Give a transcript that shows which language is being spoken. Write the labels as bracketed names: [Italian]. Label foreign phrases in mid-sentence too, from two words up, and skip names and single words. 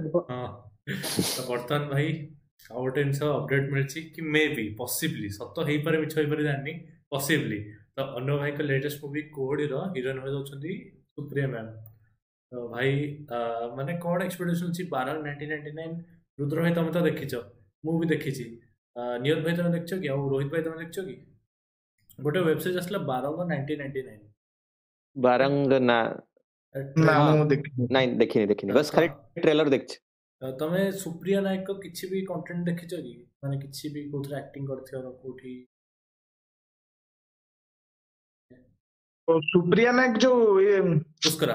[Odia] ବର୍ତ୍ତମାନ ଭାଇ ଆଉ ଗୋଟେ ଜିନିଷ ଅପଡେଟ ମିଳିଛି କି ମେ ବି ପସିବଲି ସତ ହେଇପାରେ, ମିଛ ହେଇପାରେ ଜାଣିନି, ପସିବଲି ତ ଅନୁ ଭାଇଙ୍କ [English] latest movie [Odia] କୋହଡିର ହିରୋଇନ ଭାଇ ହେଉଛନ୍ତି ସୁପ୍ରିୟା ମ୍ୟାମ୍। ତ ଭାଇ ମାନେ କଣ ଏକ୍ସପେକ୍ଟେସନ ଅଛି 12/1999? ରୁଦ୍ର ଭାଇ ତମେ ତ ଦେଖିଛ, ମୁଁ ବି ଦେଖିଛି, ନିୟତ ଭାଇ ତୁମ ଦେଖଛ କି ଆଉ ରୋହିତ ଭାଇ ତୁମ ଦେଖଛ କି ଗୋଟେ [English] web series [Odia] ଆସିଲା ବାରଙ୍ଗ 1999 ବାରଙ୍ଗ ନା ନା ହଁ ମୁଁ ଦେଖିନି। ନାଇଁ ଦେଖିନି ବस ଖାଲି ଟ୍ରେଲर ଦେଖିଛି। ତମେ ସୁପ୍ରିୟା ନାୟକ କିଛି ବି କଣ୍ଟେଣ୍ଟ ଦେଖିଛ କି ମାନେ କିଛି ବି କୋଉଥିରେ ଆକ୍ଟିଂ କରିଥିବାର କୋଉଠି? ସୁପ୍ରିୟା ନାୟକ ଯୋଉ ପୁଷ୍କରା